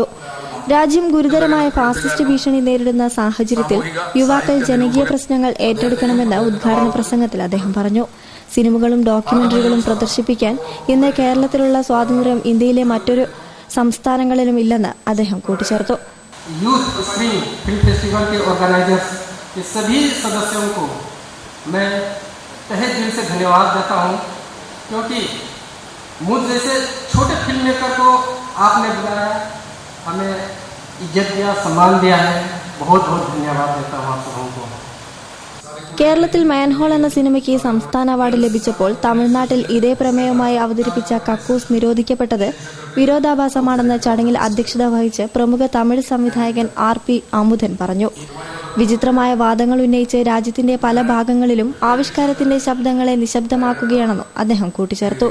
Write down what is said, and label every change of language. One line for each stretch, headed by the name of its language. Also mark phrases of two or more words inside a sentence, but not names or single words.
Malayalam: രാജ്യം ഗുരുതരമായ ഫാസിസ്റ്റ് ഭീഷണി നേരിടുന്ന സാഹചര്യത്തിൽ യുവാക്കൾ ജനകീയ പ്രശ്നങ്ങൾ ഏറ്റെടുക്കണമെന്ന് ഉദ്ഘാടന പ്രസംഗത്തിൽ അദ്ദേഹം പറഞ്ഞു. സിനിമകളും ഡോക്യുമെന്ററികളും പ്രദർശിപ്പിക്കാൻ ഇന്ന് കേരളത്തിലുള്ള സ്വാതന്ത്ര്യം ഇന്ത്യയിലെ മറ്റൊരു സംസ്ഥാനങ്ങളിലും ഇല്ലെന്ന് അദ്ദേഹം കൂട്ടിച്ചേർത്തു.
English: Youth Spring Film Festival
Hindi: के ऑर्गेनाइजर्स के सभी सदस्यों को मैं तहे दिल से धन्यवाद देता हूं, क्योंकि मुझ जैसे छोटे
English: film maker
Hindi: को आपने बुलाया, हमें इज्जत दिया, सम्मान दिया है. बहुत बहुत धन्यवाद देता हूं आप सबको.
Malayalam: കേരളത്തിൽ മാൻഹോൾ എന്ന സിനിമയ്ക്ക് സംസ്ഥാന അവാർഡ് ലഭിച്ചപ്പോൾ തമിഴ്നാട്ടിൽ ഇതേ പ്രമേയവുമായി അവതരിപ്പിച്ച കക്കൂസ് നിരോധിക്കപ്പെട്ടത് വിരോധാഭാസമാണെന്ന് ചടങ്ങിൽ അധ്യക്ഷത വഹിച്ച് പ്രമുഖ തമിഴ് സംവിധായകൻ RP അമുദൻ പറഞ്ഞു. വിചിത്രമായ വാദങ്ങൾ ഉന്നയിച്ച് രാജ്യത്തിന്റെ പല ഭാഗങ്ങളിലും ആവിഷ്കാരത്തിന്റെ ശബ്ദങ്ങളെ നിശബ്ദമാക്കുകയാണെന്നും അദ്ദേഹം കൂട്ടിച്ചേർത്തു.